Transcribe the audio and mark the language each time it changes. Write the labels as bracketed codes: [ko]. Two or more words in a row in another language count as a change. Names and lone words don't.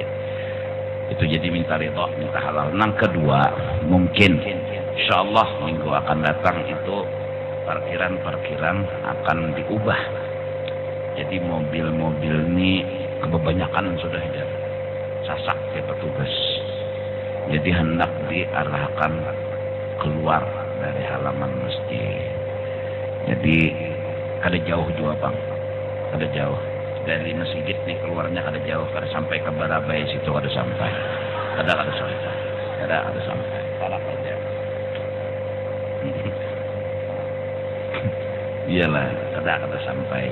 [id] Itu jadi minta ridha, minta halal. Yang kedua mungkin insyaallah minggu akan datang itu parkiran akan diubah. Jadi mobil-mobil ini kebanyakan sudah sasak ya petugas. Jadi hendak diarahkan keluar dari halaman masjid. [bjn] Jadi kada jauh juga bang, kada jauh dari masjid nih keluarnya, kada jauh, kada sampai ke Barabai situ, kada sampai, kada sampai, salah kerja. Iyalah, kada sampai.